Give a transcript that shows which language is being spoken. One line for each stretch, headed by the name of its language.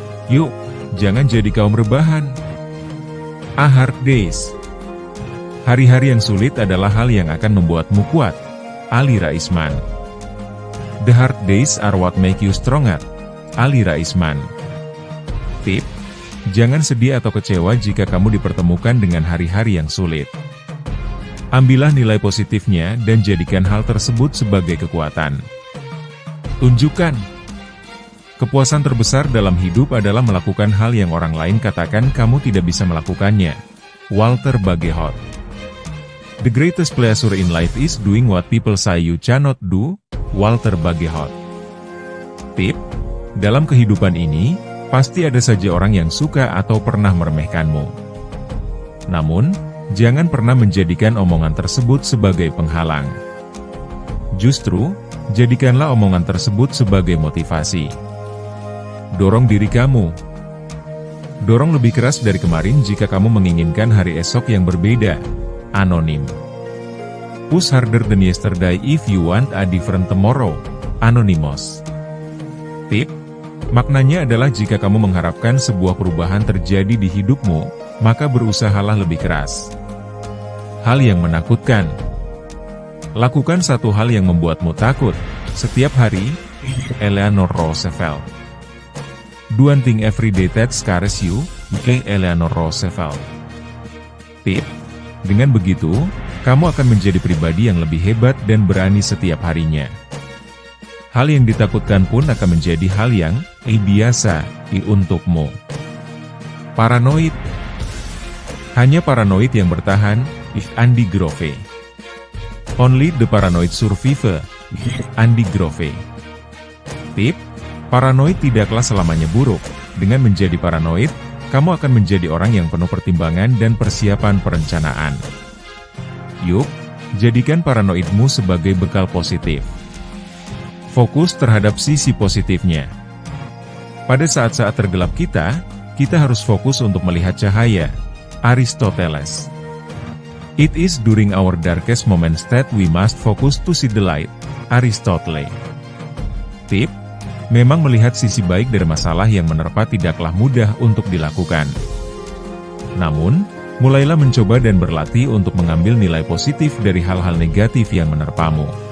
Indonesian: Yuk, jangan jadi kaum rebahan.
English: A hard days.
Indonesian: Hari-hari yang sulit adalah hal yang akan membuatmu kuat. Ali Raisman.
English: The hard days are what make you stronger. Ali Raisman.
Indonesian: Tip, jangan sedih atau kecewa jika kamu dipertemukan dengan hari-hari yang sulit. Ambillah nilai positifnya dan jadikan hal tersebut sebagai kekuatan. Tunjukkan. Kepuasan terbesar dalam hidup adalah melakukan hal yang orang lain katakan kamu tidak bisa melakukannya. Walter Bagehot.
English: The greatest pleasure in life is doing what people say you cannot do. Walter Bagehot.
Indonesian: Tip, dalam kehidupan ini, pasti ada saja orang yang suka atau pernah meremehkanmu. Namun, jangan pernah menjadikan omongan tersebut sebagai penghalang. Justru, jadikanlah omongan tersebut sebagai motivasi. Dorong diri kamu. Dorong lebih keras dari kemarin jika kamu menginginkan hari esok yang berbeda. Anonim.
English: Push harder than yesterday if you want a different tomorrow. Anonymous.
Indonesian: Tip, maknanya adalah jika kamu mengharapkan sebuah perubahan terjadi di hidupmu, maka berusahalah lebih keras. Hal yang menakutkan. Lakukan satu hal yang membuatmu takut, setiap hari. Eleanor Roosevelt.
English: Do one thing every day that scares you. Eleanor Roosevelt.
Indonesian: Tip, dengan begitu, kamu akan menjadi pribadi yang lebih hebat dan berani setiap harinya. Hal yang ditakutkan pun akan menjadi hal yang biasa untukmu. Paranoid. Hanya paranoid yang bertahan, Andy Grove.
English: Only the paranoid survive, Andy Grove.
Indonesian: Tip, paranoid tidaklah selamanya buruk. Dengan menjadi paranoid, kamu akan menjadi orang yang penuh pertimbangan dan persiapan perencanaan. Yuk, jadikan paranoidmu sebagai bekal positif. Fokus terhadap sisi positifnya. Pada saat-saat tergelap kita harus fokus untuk melihat cahaya. Aristoteles.
English: It is during our darkest moments that we must focus to see the light. Aristotle.
Indonesian: Tip, memang melihat sisi baik dari masalah yang menerpa tidaklah mudah untuk dilakukan. Namun, mulailah mencoba dan berlatih untuk mengambil nilai positif dari hal-hal negatif yang menerpamu.